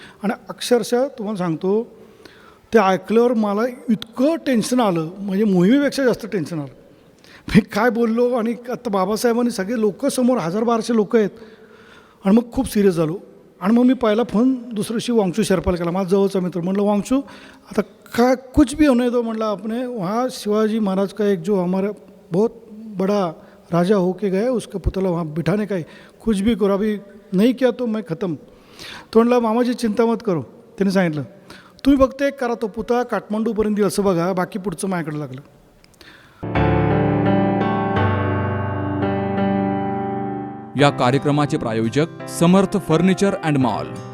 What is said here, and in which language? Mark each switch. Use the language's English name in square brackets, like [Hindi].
[Marathi] आणि अक्षरशः तुम्हाला सांगतो, ते ऐकल्यावर मला इतकं टेन्शन आलं, म्हणजे मोहिमेपेक्षा जास्त टेन्शन आलं. मी काय बोललो. आणि आता बाबासाहेबांनी सगळे लोक समोर 1000-1200 लोक आहेत. आणि मग खूप सिरियस झालो. आणि मग मी पहिला फोन दुसऱ्या दिवशी वांगचू शेर्पाला केला, माझा जवळचा मित्र. म्हटलं, वांगचू आता काय [Hindi] कुछ भी होने दो. [Marathi] म्हटलं [Hindi] आपने वहाँ शिवाजी महाराज का एक जो हमारा बहुत बड़ा राजा हो के गए, उसका पुतला वहाँ बिठाने का है, कुछ भी करो, अभी नहीं किया तो मैं ख़त्म. [Marathi] तो म्हटलं, मामाची [Hindi] चिंता मत करो. [Marathi] त्याने सांगितलं, तुम्ही फक्त एक करा, तो पुतळा काठमांडूपर्यंत येईल असं बघा, बाकी पुढचं माझ्याकडे लागलं. या कार्यक्रमाचे प्रायोजक समर्थ फर्निचर अँड मॉल.